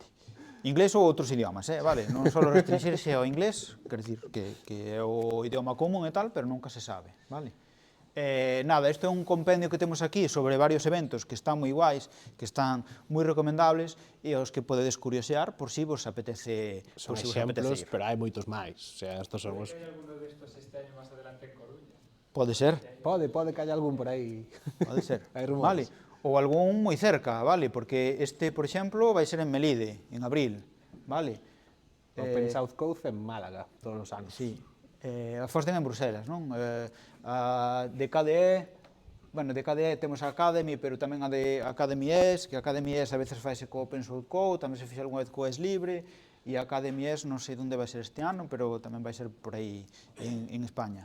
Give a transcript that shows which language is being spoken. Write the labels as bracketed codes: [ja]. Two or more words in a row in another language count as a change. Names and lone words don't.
[gl] Inglés ou outros idiomas, vale? Non só restringirse ao inglés, quer dicir que é o idioma común e tal, pero nunca se sabe, vale? Nada, isto é un compendio que temos aquí sobre varios eventos que están moi guais, que están moi recomendables e os que podedes curiosear por si vos apetece. Son exemplos, pero hai moitos máis. [es] O sea, estos son os... ¿Hay alguno de estos este año más adelante en Coruña? [gl] Pode ser. Pode que haya algún por aí. Pode ser. Hai rumores. Vale. Ou algún moi cerca, vale? Porque este, por exemplo, vai ser en Melide, en abril, vale? Open South Coast en Málaga, todos os anos. Sí. A FOSDEN en Bruselas, non? A DKDE, bueno, DKDE temos a Academy, pero tamén a de Academy S, que a Academy S [es] a veces [gl] faise co Open Source Code, tamén se fixe algunha vez co S Libre, e a Academy S non sei onde vai ser este ano, pero tamén vai ser por aí en España.